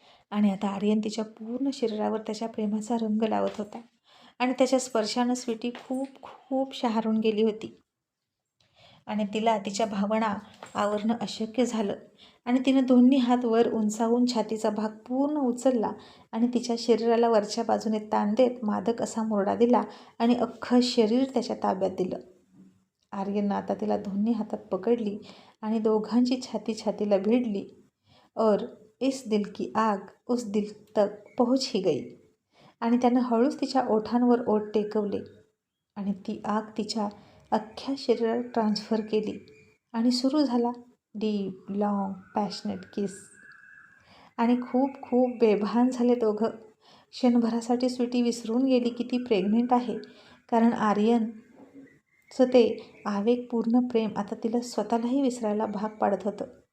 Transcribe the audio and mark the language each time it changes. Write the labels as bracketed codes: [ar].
[mr] आणि आता आर्यन तिच्या पूर्ण शरीरावर त्याच्या प्रेमाचा रंग लावत होता आणि त्याच्या स्पर्शानं स्वीटी खूप खूप शहारून गेली होती आणि तिला तिच्या भावना आवरणं अशक्य झालं आणि तिनं दोन्ही हात वर उंचावून छातीचा भाग पूर्ण उचलला आणि तिच्या शरीराला वरच्या बाजूने ताण देत मादक असा मुरडा दिला आणि अख्खं शरीर त्याच्या ताब्यात दिलं. आर्यननं आता तिला दोन्ही हातात पकडली आणि दोघांची छाती छातीला भिडली. [hi] और इस दिल की आग उस दिल तक पहुंच ही गई. [mr] आणि त्यानं हळूच तिच्या ओठांवर ओठ टेकवले आणि ती आग तिच्या अख्ख्या शरीरात ट्रान्सफर केली आणि सुरू झाला डीप लॉंग पॅशनेट किस. आणि खूप खूप बेभान झाले दोघं. क्षणभरासाठी स्वीटी विसरून गेली की ती प्रेग्नेंट आहे, कारण आर्यनचं ते आवेगपूर्ण प्रेम आता तिला स्वतःलाही विसरायला भाग पाडत होतं.